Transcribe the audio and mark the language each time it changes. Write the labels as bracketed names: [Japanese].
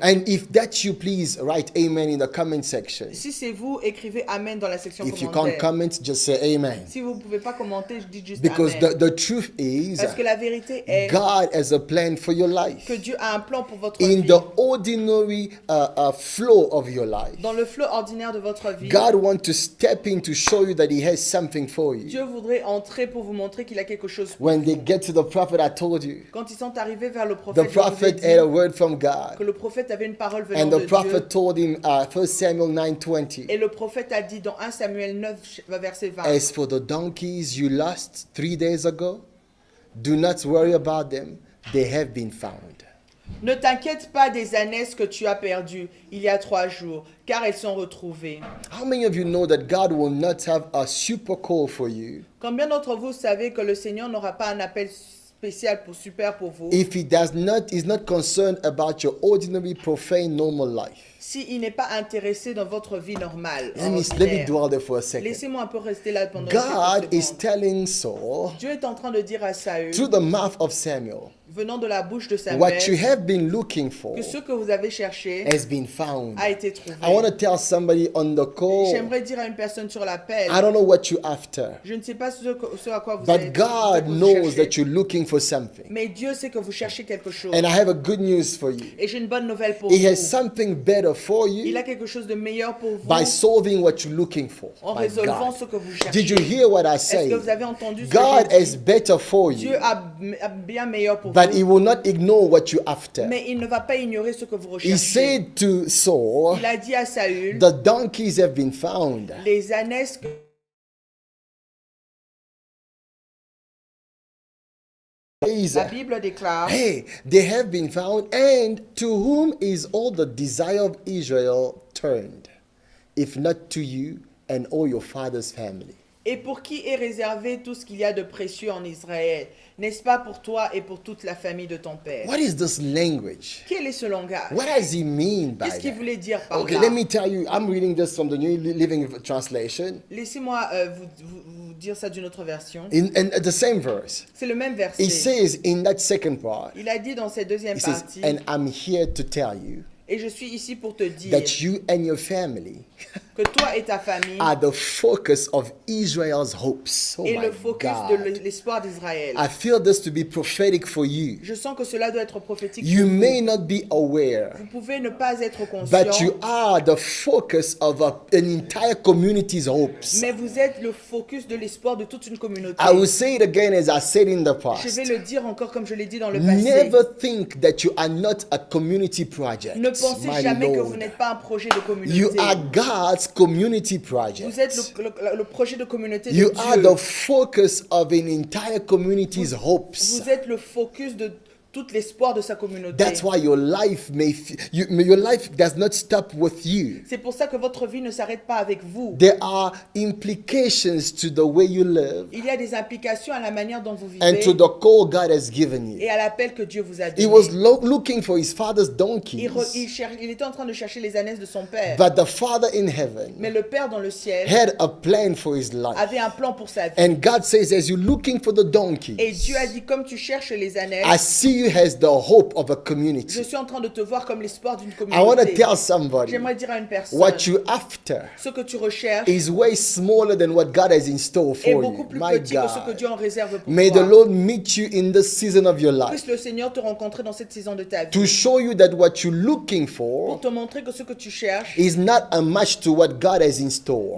[English] And if that you please, write amen in the comment section. [French] Si c'est vous, écrivez Amen dans la section [English] If you can't [French] commentaire. [English] comment, just say amen. [French] Si vous ne pouvez pas commenter, dites juste [English] Because [French] Amen. [English] the truth is, [French] Parce que la vérité est [English] God has a plan for your life. [French] que Dieu a un plan pour votre [English] In [French] vie. [English] the ordinary flow of your life, [French] Dans le flot ordinaire de votre vie, [English] God wants to step in to show you that He has something for you. [French] Dieu voudrait entrer pour vous montrer qu'il a quelque chose. [English] When they get to the prophet, I told you, [French] Quand ils sont arrivés vers le [English] the [French] prophète, je vous ai [English] prophet [French] dit [English] had a word from God. [French] que le prophète avait une parole venant [English] And [French] de [English] the prophet [French] Dieu. [English] told him, 1 Samuel 9:20, [French] Et le prophète a dit dans 1 Samuel 9, verset 20, [English] as for the donkeys you lost 3 days ago, do not worry about them, they have been found. [French] ne t'inquiète pas des ânesses que tu as perdues il y a 3 jours, car elles sont retrouvées. [English] How many of you know that God will not have a super call for you [French] Combien d'entre vous savez que le Seigneur n'aura pas un appel spécial super pour vous [English] if He is not concerned about your ordinary, profane, normal life? [French] s'il n'est pas intéressé dans votre vie normale, [English] Let me [French] ordinaire? [English] dwell there for a second. [French] Laissez-moi un peu rester là pendant [English] God [French] quelques [English] is [French] secondes. [English] telling Saul, [French] Dieu est en train de dire à Saül, [English] through the mouth of Samuel, [French] venant de la bouche de [English] what you [French] Samuel, [English] have been looking for [French] que ce que vous avez cherché [English] has been found. [French] a été trouvé. [English] I want to tell somebody on the call, [French] J'aimerais dire à une personne sur l'appel, [English] I don't know what you're after, [French] je ne sais pas ce à quoi vous avez [English] but God [French] vous [English] knows [French] cherchez, [English] that you're looking for something. [French] mais Dieu sait que vous cherchez quelque chose. [English] And I have a good news for you. [French] Et j'ai une bonne nouvelle pour [English] He has [French] vous. [English] something better for [French] Il [English] you [French] a quelque chose de meilleur pour vous [English] by solving what you're looking for. [French] en [English] My [French] résolvant [English] God. [French] ce que vous cherchez. [English] Did you hear what I [French] Est-ce [English] say? [French] que vous avez entendu ce [English] God [French] que j'ai [English] has [French] dit? [English] better for [French] Dieu [English] you, [French] a bien meilleur pour [English] but He [French] vous, [English] will not ignore what you're after. [French] mais il ne va pas ignorer ce que vous [English] He [French] recherchez. [English] said to Saul, [French] Il a dit à Saül, [English] the donkeys have been found. [French] les ânesses que la Bible déclare, [English] Hey, they have been found, and to whom is all the desire of Israel turned, if not to you and all your father's family? [French] et pour qui est réservé tout ce qu'il y a de précieux en Israël, n'est-ce pas pour toi et pour toute la famille de ton père? [English] What is this language? [French] Quel est ce langage? [English] What does he mean by [French] Qu'est-ce qu'il [English] that? [French] voulait dire par [English] Okay, [French] là? [English] let me tell you, I'm reading this from the New Living Translation. [French] Laissez-moi vous dire ça d'une autre version. [English] In the same verse, [French] C'est le même [English] it [French] verset. [English] says in that second part, [French] Il a dit dans cette deuxième [English] it says, [French] partie, [English] and I'm here to tell you [French] et je suis ici pour te dire [English] that you and your family [French] que toi et ta famille [English] are the focus of Israel's hopes. Oh [French] est [English] my [French] le focus [English] God. [French] de l'espoir d'Israël. [English] I feel this to be prophetic for you. [French] Je sens que cela doit être prophétique. [English] You [French] pour vous. [English] may not be aware, [French] Vous pouvez ne pas être [English] but [French] conscient, [English] you are the focus of an entire community's hopes. [French] mais vous êtes le focus de l'espoir de toute une communauté. [English] I will say it again as I said in the [French] Je [English] past. [French] vais le dire encore comme je l'ai dit dans le passé. [English] Never think that you are not a community project. [French] Ne pensez [English] My [French] jamais que [English] Lord. [French] vous n'êtes pas un projet de communauté. [English] You are God's community project. [French] Vous êtes le projet de communauté de [English] You are [French] Dieu. [English] the focus of an entire community's hopes. [French] Vous êtes le focus de tout l'espoir de sa communauté. [English] That's why your life your life does not stop with you. [French] C'est pour ça que votre vie ne s'arrête pas avec vous. [English] There are implications to the way you live [French] Il y a des implications à la manière dont vous [English] and [French] vivez [English] to the call God has given you. [French] et à l'appel que Dieu vous a [English] He was looking for his father's donkeys, [French] Il était en train de chercher les ânesses de son père. [English] but the Father in heaven [French] Mais le Père dans le ciel [English] had a plan for his life. [French] avait un plan pour sa vie. [English] And God says, as you're looking for the donkeys, [French] Et Dieu a dit, comme tu cherches les [English] I [French] ânesses, [English] see you as the hope of a [French] je [English] community. [French] suis en train de te voir comme l'espoir d'une [English] I want to [French] communauté. [English] tell somebody, [French] J'aimerais dire à une personne, [English] what you're after [French] ce que tu recherches [English] is way smaller than what God has in store [French] est [English] for [French] beaucoup [English] you. [French] plus [English] My [French] petit que ce que [English] God. [French] Dieu en réserve pour [English] May the [French] toi. [English] Lord meet you in this season of your life [French] Puisse le Seigneur te rencontrer dans cette saison de ta vie [English] to show you that what you're looking [French] pour [English] for [French] te montrer que ce que tu cherches [English] is not a match to what God has in store.